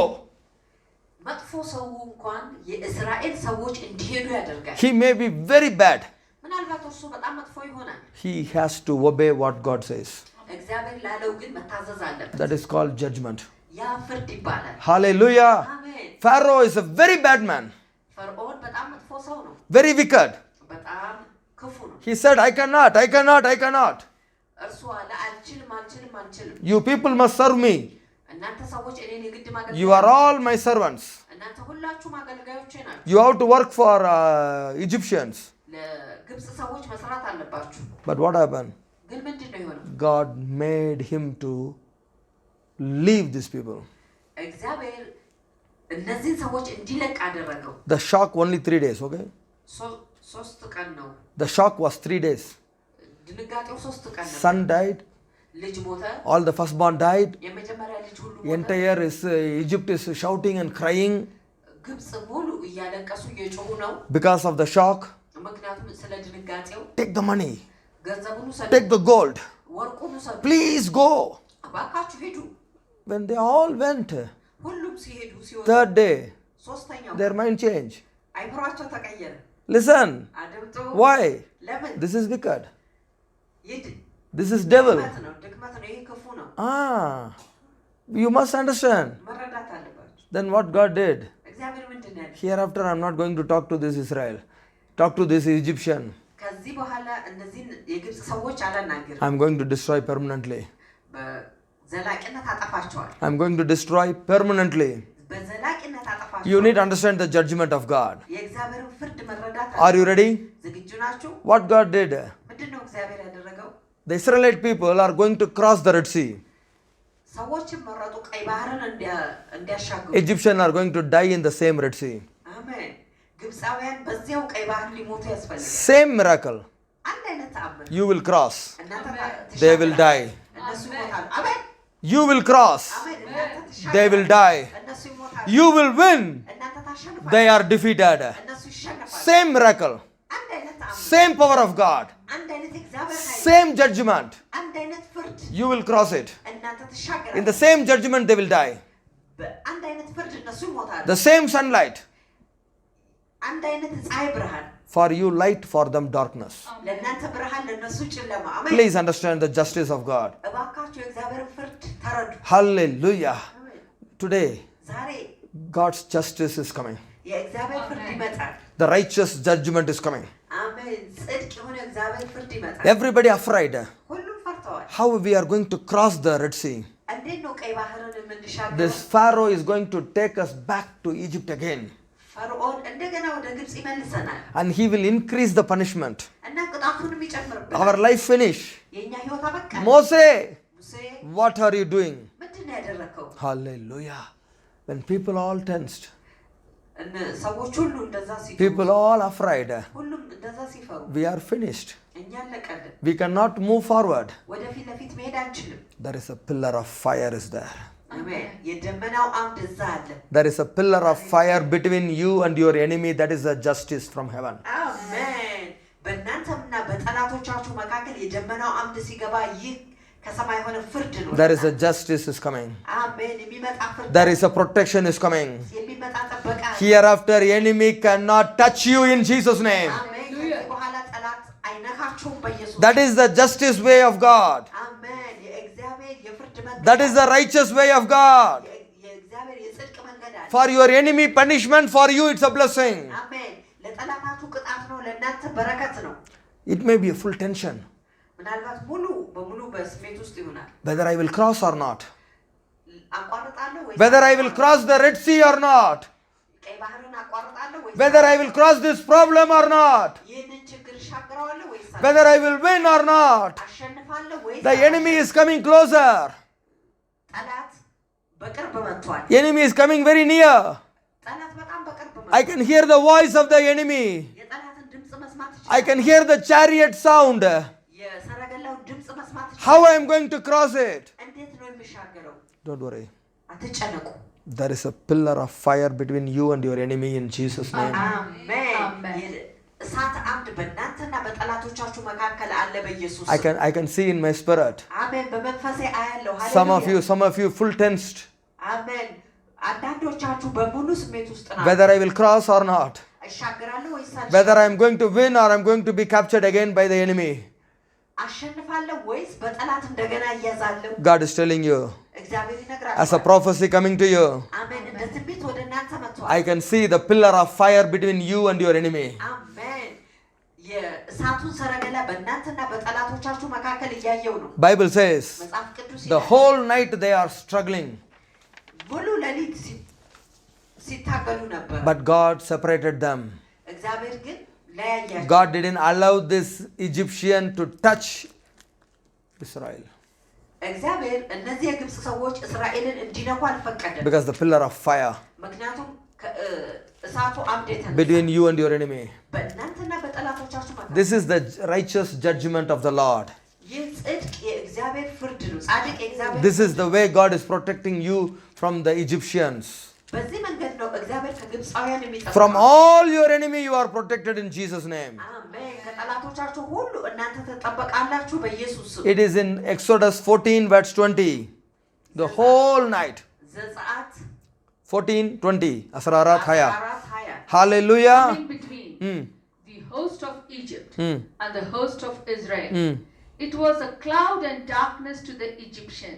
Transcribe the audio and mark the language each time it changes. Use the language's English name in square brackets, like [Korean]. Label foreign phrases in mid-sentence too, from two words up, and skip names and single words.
[Amharic] መጥፎ ሰው እንኳን የእስራኤል ሰዎች እንዲሄዱ ያደርጋል። [English] He may be very bad. [Amharic] ምናልባት እርሱ በጣም መጥፎ ይሆናል። [English] He has to obey what God says. [Amharic] እግዚአብሔር ላለው ግን መታዘዝ አለበት። [English] That is called judgment. [Amharic] ያ ፍርድ ይባላል። [English] Hallelujah. [Amharic] አሜን። [English] Pharaoh is a very bad man. [Amharic] ፈርዖን በጣም መጥፎ ሰው ነው። [English] Very wicked. [Amharic] በጣም ክፉ ነው። [English] He said, I cannot. [Amharic] እርሱ አለ አልችልም። [English] You people must serve me. [Amharic] እናንተ ሰዎች እኔን የግድ ማገልገል [English] You are all my servants. [Amharic] እናንተ ሁላችሁም አገልጋዮቼ ናችሁ። [English] You have to work for Egyptians. [Amharic] ለግብጽ ሰዎች መስራት አለባችሁ። [English] But what happened? [Amharic] ግን ምንድን ነው የሆነው? [English] God made him to leave these people. [Amharic] እግዚአብሔር እነዚህን ሰዎች እንዲለቅ አደረገው። [English] The shock only 3 days, okay? [Amharic] ሶስት ቀን ነው። [English] The shock was 3 days. [Amharic] ድንጋጤው 3 ቀን ነው። [English] Son died. [Amharic] ልጅ ሞተ። [English] All the firstborn died. [Amharic] የመጀመሪያ ልጅ ሁሉ ሞተ። [English] Entire Egypt is shouting and crying [Amharic] ግብጽ ሙሉ እያለቀሱ እየጮሁ ነው። [English] because of the shock. [Amharic] ምክንያቱም ስለ ድንጋጤው። [English] Take the money. [Amharic] ገንዘቡን ውሰዱ። [English] Take the gold. [Amharic] ወርቁን ውሰዱ። [English] Please go. [Amharic] እባካችሁ ሂዱ። [English] When they all went, [Amharic] ሁሉም ሲሄዱ ሲወጡ [English] 3rd day, [Amharic] ሶስተኛው [English] their mind changed. [Amharic] አይምሯቸው ተቀየረ። [English] Listen. [Amharic] አድምጡ። [English] Why? [Amharic] ለምን? [English] This is wicked. [Amharic] ይድ [English] This is devil. [Amharic] ድክመት ነው። ይሄ ክፉ ነው። [English] You must understand. [Amharic] መረዳት አለባችሁ። [English] Then what God did? [Amharic] እግዚአብሔር ምንድን ነው ያለው? [English] Hereafter I'm not going to talk to this Israel. Talk to this Egyptian. [Amharic] ከዚህ በኋላ እነዚህን የግብጽ ሰዎች አላናገርም። [English] I'm going to destroy permanently. [Amharic] በዘላቂነት አጠፋቸዋል። [English] I'm going to destroy permanently. [Amharic] በዘላቂነት አጠፋቸዋል። [English] You need to understand the judgment of God. [Amharic] የእግዚአብሔርን ፍርድ መረዳት [English] Are you ready? [Amharic] ዝግጁ ናችሁ? [English] What God did? [Amharic] ምንድን ነው እግዚአብሔር ያደረገው? [English] The Israelite people are going to cross the Red Sea. [Amharic] ሰዎችን መረጡ ቀይ ባህርን እንዲያሻግሩ። [English] Egyptians are going to die in the same Red Sea. [Amharic] አሜን። ግብፃውያን በዚያው ቀይ ባህር ሊሞቱ ያስፈልጋል። [English] Same miracle. [Amharic] አንድ አይነት ተአምር። [English] You will cross. [Amharic] እናንተ [English] They will die. [Amharic] እነሱ ይሞታሉ። አሜን። [English] You will cross. [Amharic] አሜን። እናንተ ትሻገራላችሁ። [English] They will die. [Amharic] እነሱ ይሞታሉ። [English] You will win. [Amharic] እናንተ ታሸንፋላችሁ። [English] They are defeated. [Amharic] እነሱ ይሸነፋሉ። [English] Same miracle. [Amharic] አንድ አይነት ተአምር። [English] Same power of God. [Amharic] አንድ አይነት እግዚአብሔር ኃይል። [English] Same judgment. [Amharic] አንድ አይነት ፍርድ። [English] You will cross it. [Amharic] እናንተ [English] In [Amharic] ትሻገራላችሁ። [English] the same judgment, they will die. [Amharic] በአንድ አይነት ፍርድ እነሱ ይሞታሉ። [English] The same sunlight. [Amharic] አንድ አይነት ፀሐይ ብርሃን። [English] For you, light, for them, darkness. [Amharic] ለእናንተ ብርሃን ለእነሱ ጨለማ። አሜን። [English] Please understand the justice of God. [Amharic] እባካችሁ የእግዚአብሔርን ፍርድ ተረዱ። [English] Hallelujah. [Amharic] አሜን። [English] Today, [Amharic] ዛሬ [English] God's justice is coming. [Amharic] የእግዚአብሔር ፍርድ ይመጣል። [English] The righteous judgment is coming. [Amharic] አሜን። ጽድቅ የሆነ እግዚአብሔር ፍርድ ይመጣል። [English] Everybody afraid. [Amharic] ሁሉም ፈርተዋል። [English] How we are going to cross the Red Sea? [Amharic] እንዴት ነው ቀይ ባህርን የምንሻገረው? [English] This Pharaoh is going to take us back to Egypt again. [Amharic] ፈርዖን እንደገና ወደ ግብጽ ይመልሰናል [English] And he will increase the punishment. [Amharic] እና ቅጣቱንም ይጨምርብናል። [English] Our life finish. [Amharic] የኛ ህይወት አበቃ። [English] Moses, [Amharic] ሙሴ [English] what are you doing? [Amharic] ምንድን ነው ያደረከው? [English] Hallelujah. When people all tensed, [Amharic] ሰዎች ሁሉ እንደዛ ሲፈሩ፣ [English] people all afraid, [Amharic] ሁሉም እንደዛ ሲፈሩ [English] we are finished. [Amharic] እኛ አለቀልን። [English] We cannot move forward. [Amharic] ወደፊት ለፊት መሄድ አንችልም። [English] There is a pillar of fire is there. [Amharic] አሜን። የደመናው አምድ እዛ አለ። [English] There is a pillar of fire between you and your enemy. That is a justice from heaven. [Amharic] አሜን። በእናንተና በጠላቶቻችሁ መካከል የደመናው አምድ ሲገባ ይህ ከሰማይ የሆነ ፍርድ ነው። [English] There is a justice is coming. [Amharic] አሜን። የሚመጣ ፍርድ። [English] There is a protection is coming. [Amharic] የሚመጣ ጥበቃ። [English] Hereafter enemy cannot touch you in Jesus' name. [Amharic] አሜን። ከዚህ በኋላ ጠላት አይነካችሁም በኢየሱስ። [English] That is the justice way of God. [Amharic] አሜን። የእግዚአብሔር የፍርድ መንገድ። [English] That is the righteous way of God. [Amharic] የእግዚአብሔር የጽድቅ መንገድ አለ። [English] For your enemy punishment, for you it's a blessing. [Amharic] አሜን። ለጠላታችሁ ቅጣት ነው፣ ለእናንተ በረከት ነው። [English] It may be a full tension. [Amharic] ምናልባት ሙሉ በሙሉ በስሜት ውስጥ ይሆናል። [English] Whether I will cross or not. [Amharic] አቋርጣለሁ ወይስ [English] Whether I will cross the Red Sea or not. [Amharic] ቀይ ባህርን አቋርጣለሁ ወይስ [English] Whether I will cross this problem or not. [Amharic] ይህንን ችግር እሻገረዋለሁ ወይስ [English] Whether I will win or not. [Amharic] አሸንፋለሁ ወይስ [English] The enemy is coming closer. [Amharic] ጠላት በቅርብ መጥቷል። [English] Enemy is coming very near. [Amharic] ጠላት በጣም በቅርብ [English] I [Amharic] መጥቷል። [English] can hear the voice of the enemy. [Amharic] የጠላትን ድምጽ መስማት [English] I [Amharic] ይችላል። [English] can hear the chariot sound. [Amharic] የሰረገላውን ድምጽ መስማት ይችላል። [English] How I am going to cross it? [Amharic] እንዴት ነው የሚሻገረው? [English] Don't worry. [Amharic] አትጨነቁ። [English] There is a pillar of fire between you and your enemy in Jesus' name. [Amharic] አሜን። እሳት አምድ በእናንተና በጠላቶቻችሁ መካከል አለ በኢየሱስ [English] I can see in my spirit. [Amharic] አሜን። በመንፈሴ አያለሁ። [English] Some of you full tensed. [Amharic] አሜን። አንዳንዶቻችሁ በሙሉ ስሜት ውስጥ ናችሁ። [English] Whether I will cross or not. [Amharic] እሻገራለሁ ወይስ [English] Whether I am going to win or I am going to be captured again by the enemy. [Amharic] አሸንፋለሁ ወይስ በጠላት እንደገና እያዛለሁ? [English] God is telling you. [Amharic] እግዚአብሔር ይነግራችኋል። [English] As a prophecy coming to you. [Amharic] አሜን። እንደ ትንቢት ወደ እናንተ መጥቷል። [English] I can see the pillar of fire between you and your enemy. [Amharic] አሜን። የእሳቱን ሰረገላ በእናንተና በጠላቶቻችሁ መካከል እያየው ነው። [English] Bible says [Amharic] መጽሐፍ ቅዱስ [English] the whole night they are struggling. [Amharic] ሙሉ ሌሊት ሲታገሉ ነበር። [English] But God separated them. [Amharic] እግዚአብሔር ግን ለያያቸው። [English] God didn't allow this Egyptian to touch Israel. [Amharic] እግዚአብሔር እነዚህ የግብጽ ሰዎች እስራኤልን እንዲነኩ አልፈቀደም። [English] Because the pillar of fire [Amharic] ምክንያቱም እሳቱ አምድ የተነሳ [English] between you and your enemy. [Amharic] በእናንተና በጠላቶቻችሁ መካከል [English] This is the righteous judgment of the Lord. [Amharic] ይህ ጽድቅ የእግዚአብሔር ፍርድ ነው። ጻድቅ የእግዚአብሔር [English] This is the way God is protecting you from the Egyptians. [Amharic] በዚህ መንገድ ነው እግዚአብሔር ከግብጻውያን የሚጠብቃችሁ። [English] From all your enemy you are protected in Jesus' name. [Amharic] አሜን። ከጠላቶቻችሁ ሁሉ እናንተ ተጠበቃላችሁ በኢየሱስ ስም። [English] It is in Exodus 14 verse 20. The whole night. [Amharic] ዘጸአት [English] 14:20. 14:20. 14:20 Hallelujah. In between Hmm. the host of Egypt Hmm. and the host of Israel. Hmm. It was a cloud and darkness to the Egyptians,